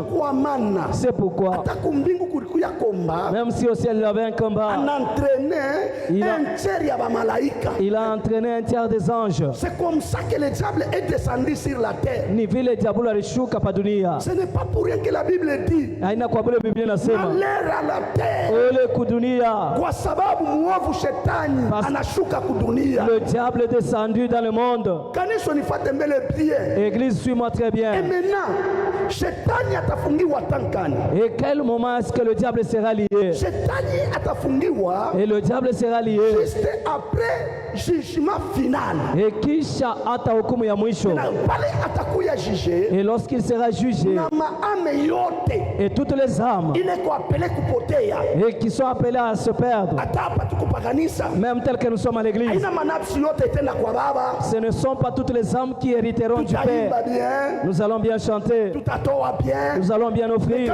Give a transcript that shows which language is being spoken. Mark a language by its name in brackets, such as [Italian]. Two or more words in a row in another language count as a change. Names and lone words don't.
[French] C'est pourquoi, même si au ciel il avait un combat, il a entraîné un tiers des anges. C'est comme ça que le diable est descendu sur la terre. Ce n'est pas pour rien que la Bible dit Alerte à la terre. [Swahili] Kwa sababu muovu shetani anashuka kudunia. [French] Le diable est descendu dans le monde. [Swahili] Kanisa nifuate mbele bien. [French] Église, suis-moi très bien. Et maintenant, [Swahili] shetani atafungiwa tankani. [French] Et quel moment est-ce que le diable sera lié? [Swahili] Shetani atafungiwa. [French] Et le diable sera lié juste après jugement final. [Swahili] Et kisha hata hukumu ya mwisho. Na pale atakuya juger. [French] Et lorsqu'il sera jugé, [Swahili] na maame yote, [French] et toutes les âmes, et qui sont appelées à se perdre, même telles que nous sommes à l'église, ce ne sont pas toutes les âmes qui hériteront du Père. Nous allons bien chanter, nous allons bien offrir.